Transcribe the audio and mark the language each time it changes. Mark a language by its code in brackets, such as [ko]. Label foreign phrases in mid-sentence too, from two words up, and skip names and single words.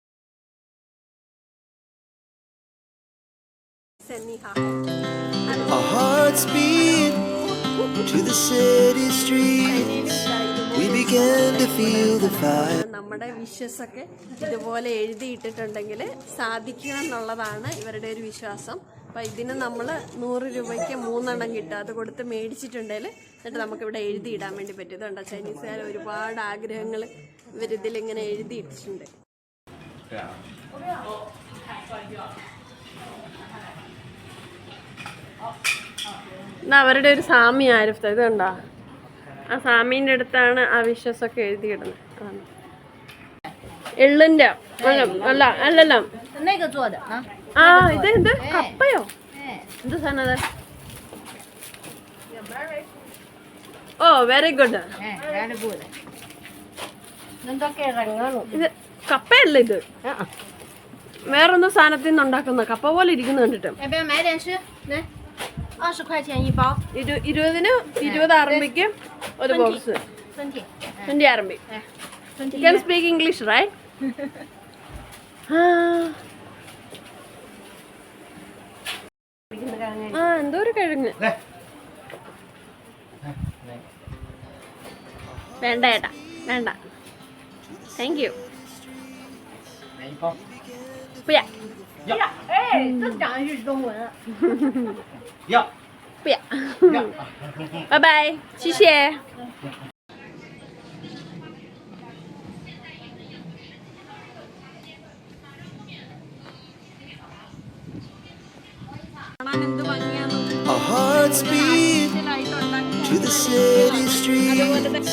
[en] Our hearts beat to the city streets. We began to feel the fire. [ml] നമ്മുടെ വിശ്വസൊക്കെ ഇതുപോലെ എഴുതിയിട്ടിട്ടുണ്ടെങ്കിൽ സാധിക്കണം എന്നുള്ളതാണ് ഇവരുടെ ഒരു വിശ്വാസം. അപ്പം ഇതിന് നമ്മൾ 100 രൂപയ്ക്ക് 3 എണ്ണം കിട്ടും. അത് കൊടുത്ത് മേടിച്ചിട്ടുണ്ടെങ്കിൽ എന്നിട്ട് നമുക്കിവിടെ എഴുതിയിടാൻ വേണ്ടി പറ്റും. ഇതുണ്ടോ ചൈനീസുകാർ ഒരുപാട് ആഗ്രഹങ്ങൾ ഇവരിതിലിങ്ങനെ എഴുതിയിട്ടിട്ടുണ്ട്. ഇത് അവരുടെ ഒരു സാമി ആരിഫ്. ഇത് കണ്ടോ, ആ സാമീൻ്റെ അടുത്താണ് ആ വിശ്വസൊക്കെ എഴുതിയിടുന്നത്. അതാണ് എള്ളിൻ്റെ അല്ല അല്ലല്ല. [zh] 那个做的啊， [ml] ആ ഇത് എന്ത് കപ്പയോ എന്ത് സാധനം അത്? [en] ഓ very good. [zh] 哎， [en] very good。 [ml] ഇത് കപ്പയല്ല, ഇത് വേറൊന്നും സാധനത്തിൽ നിന്ന് ഉണ്ടാക്കുന്ന കപ്പ പോലെ ഇരിക്കുന്നു കണ്ടിട്ട്. [zh] 要不要买点吃？来，20块钱一包， [ml] 20 RMB ഒരു ബോക്സ്. 20 RMB. [en] You can speak English, right? [ml] ആ എന്തോ ഒരു കിഴങ്ങ്. വേണ്ട ഏട്ടാ വേണ്ട, [en] thank you. [zh] 不要哎，这讲的是中文。要不要，拜拜，谢谢。 [en] Our hearts beat to the city streets.